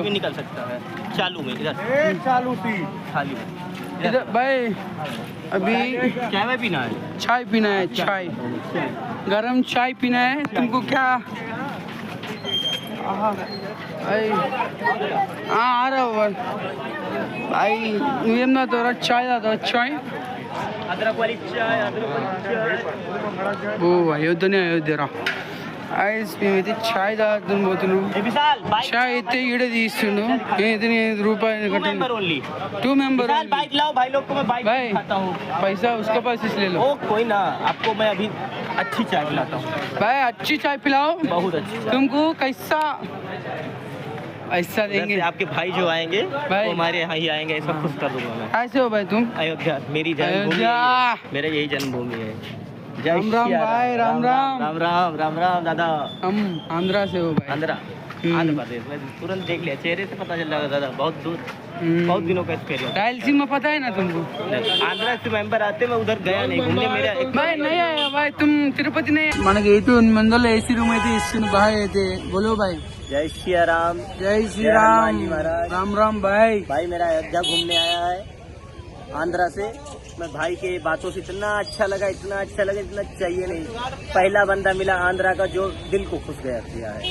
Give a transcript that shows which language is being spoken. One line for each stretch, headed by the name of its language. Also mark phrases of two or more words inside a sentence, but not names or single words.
Hindi: भी निकल सकता है. चालू में इधर खाली में इधर भाई. अभी चाय पीना है. चाय पीना है. चाय गरम चाय पीना है. तुमको क्या? भाई हाँ आ रहा हूँ भाई.
Telugu: నువ్వేం తాగుతావురా? చాయ్ తాగుతావా? చాయ్.
Hindi: अदरक वाली चाय.
Telugu: ఓ అయోధ్యనే అయోధ్యరా. ఐస్ మేమైతే చాయ్ తాగుతాం పోతున్నాం. చాయ్ అయితే ఈడ తీస్తుండు. నేనైతే ₹5 కట్టాను.
Hindi: 2 मेंबर. बाइक लाओ भाई लोग को मैं बाइक भाई खाता हूँ. पैसा उसके पास से ले लो. ओ कोई ना, आपको मैं अभी अच्छी चाय पिलाता हूँ. भाई अच्छी चाय पिलाओ. बहुत अच्छी चाय. तुमको कैसा ऐसा देंगे? आपके भाई जो आएंगे भाई वो हमारे यहाँ ही आएंगे, इसको खुश कर दूंगा मैं. कैसे हो भाई तुम? अयोध्या मेरी जन्मभूमि है. मेरा यही जन्मभूमि है. राम राम भाई. राम राम दादा. हम आंध्रा से हो भाई. आंध्र प्रदेश. मैं तुरंत देख लिया, चेहरे से पता चल जाएगा दादा. बहुत दूर, बहुत दिनों का एक्सपीरियंस. रायलसीमा पता है ना तुमको? आंध्रा से मेंबर आते, मैं उधर गया नहीं घूमने. मेरा भाई नहीं आया भाई. तुम तिरुपति नहीं.
Telugu: మనకి అయితే 800 ఏసీ రూమ్ అయితే ఇస్తుంది బాయ్.
Hindi: అయితే बोलो भाई. जय श्री राम. जय श्री राम. राम राम भाई. भाई मेरा अयोध्या घूमने आया है आंध्रा से. मैं भाई के बातों से इतना अच्छा लगा, इतना चाहिए नहीं. पहला बंदा मिला आंध्रा का जो दिल को खुश किया है.